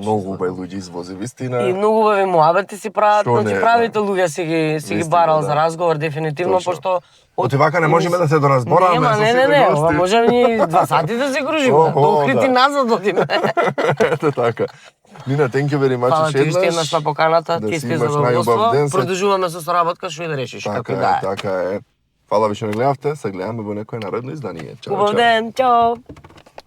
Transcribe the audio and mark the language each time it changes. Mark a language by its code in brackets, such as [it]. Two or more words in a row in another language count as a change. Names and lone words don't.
[mk] Многу убави луѓе извози, вистина. И многу убави муабети си прават, Што не, значи правите луѓе си ги Вистина, барал да. за разговор дефинитивно, Точно. пошто Оти вака не можеме да се доразбораме Нема, со не, сите ова гости. можеме ни 2 сати да се кружиме. Дохрити да. назад одиме. Ето така. Нина, [en] thank you very much [mk] Фала ти уште еднаш на поканата, Да ти си спи имаш задоволство. најубав ден. Продолжуваме со соработка, што и да решиш, како Така и е, да е. така е. Фала ви што не гледавте, се гледаме во некој наредно издание. Чао, Убав чао. ден, чао!